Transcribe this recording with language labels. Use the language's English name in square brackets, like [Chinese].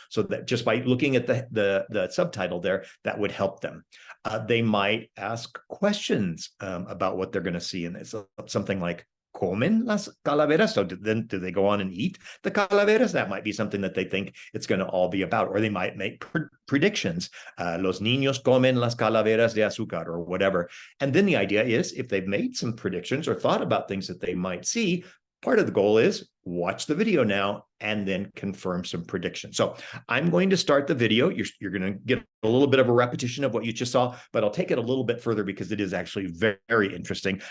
[English] So that just by looking at the subtitle there, that would help them. They might ask questions about what they're going to see. And it's something like, [Spanish] comen las calaveras? [English] So then do they go on and eat the calaveras? That might be something that they think it's going to all be about. Or they might make predictions. [Spanish] Los niños comen las calaveras de azúcar [English] or whatever. And then the idea is if they've made some predictions or thought about things that they might see, part of the goal is watch the video now and then confirm some predictions. So I'm going to start the video. You're going to get a little bit of a repetition of what you just saw, but I'll take it a little bit further because it is actually very, very interesting.